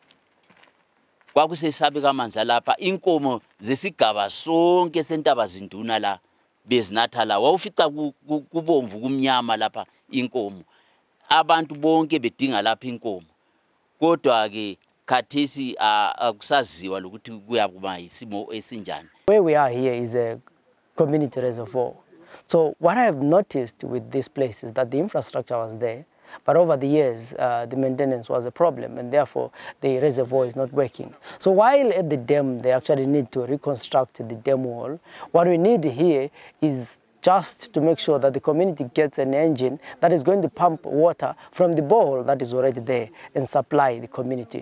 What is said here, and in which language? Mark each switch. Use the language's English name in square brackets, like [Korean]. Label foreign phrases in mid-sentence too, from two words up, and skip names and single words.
[North Ndebele] Kwakusesabeka amanzi alapha inkomo zesigaba sonke seNtabazinduna la bezinatha la wawufica kubomvu kumnyama lapha inkomo. Abantu bonke bedinga lapha inkomo. Kodwa ke khathesi akusaziwa lokuthi kuyakuba isimo esinjani. [English] Where we are here is a community reservoir. So what I have noticed with this place is that the infrastructure was there, but over the years, the maintenance was a problem, and therefore the reservoir is not working. So while at the dam, they actually need to reconstruct the dam wall, what we need here is just to make sure that the community gets an engine that is going to pump water from the borehole that is already there and supply the community.